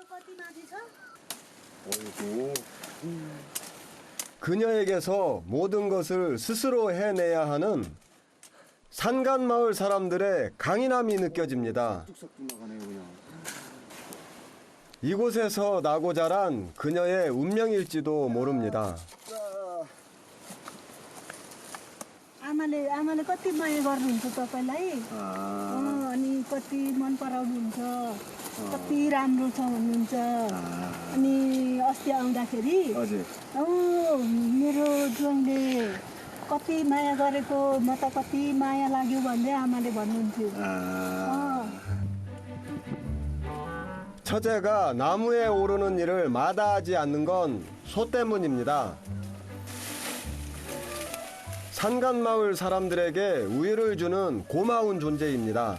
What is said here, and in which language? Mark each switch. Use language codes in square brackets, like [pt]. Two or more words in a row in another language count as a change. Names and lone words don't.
[ko] 그녀에게서 모든 것을 스스로 해내야 하는 산간마을 사람들의 강인함이 느껴집니다. 이곳에서 나고 자란 그녀의 운명일지도 모릅니다. [ne] आमाले कति माया गर्नुहुन्छ तपाईँलाई अनि कति मन पराउनुहुन्छ कति राम्रो छ भन्नुहुन्छ अनि अस्ति आउँदाखेरि मेरो ज्वाइँले कति माया गरेको म त कति माया लाग्यो भन्दै आमाले भन्नुहुन्थ्यो [ko] 처제가 나무에 오르는 일을 마다하지 않는 건 소 때문입니다. 산간마을 사람들에게 우유를 주는 고마운 존재입니다.